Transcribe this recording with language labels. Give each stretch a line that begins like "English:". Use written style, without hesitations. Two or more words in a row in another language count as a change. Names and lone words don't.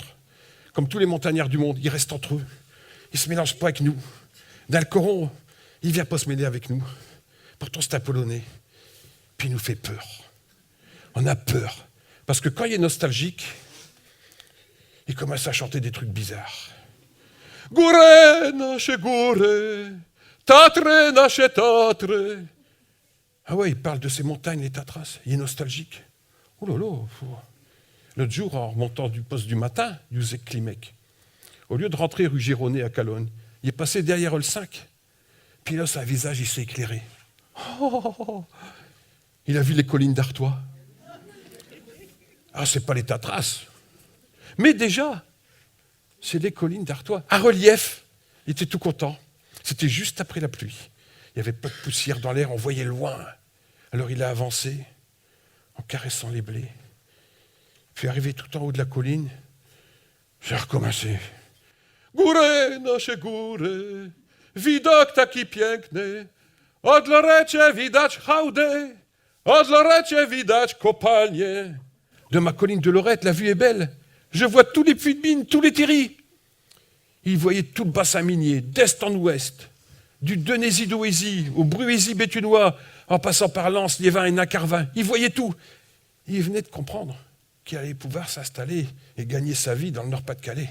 French: Comme tous les montagnards du monde, ils restent entre eux. Ils ne se mélangent pas avec nous. Dans le Coran, il ne vient pas se mêler avec nous. Pourtant, c'est un Polonais. Puis il nous fait peur. On a peur. Parce que quand il est nostalgique, il commence à chanter des trucs bizarres.
Polish: Góre, nasze góry. Tatre, nasze Tatre.
French: Ah ouais, il parle de ces montagnes, les Tatras. Il est nostalgique. Oh là là. L'autre jour, en remontant du poste du matin, Józef Klimek, au lieu de rentrer rue Gironnet à Calonne, il est passé derrière le 5. Puis là, son visage, il s'est éclairé. Oh, Il a vu les collines d'Artois. Ah, c'est pas les Tatras. Mais déjà, c'est les collines d'Artois. À relief, il était tout content. C'était juste après la pluie. Il n'y avait pas de poussière dans l'air, on voyait loin. Alors il a avancé en caressant les blés. Puis arrivé tout en haut de la colline, j'ai recommencé.
Polish: Góry, nasze góry, widok taki piękny, od lorecie widać hałdy, od lorecie widać kopalnie.
French: De ma colline de Lorette, la vue est belle. Je vois tous les puits de mine, tous les terris. Il voyait tout le bassin minier, d'est en ouest, du Denésy-Doésy au Bruésy-Béthunois, en passant par Lens, Liévin et Nacarvin. Il voyait tout. Il venait de comprendre qu'il allait pouvoir s'installer et gagner sa vie dans le Nord-Pas-de-Calais.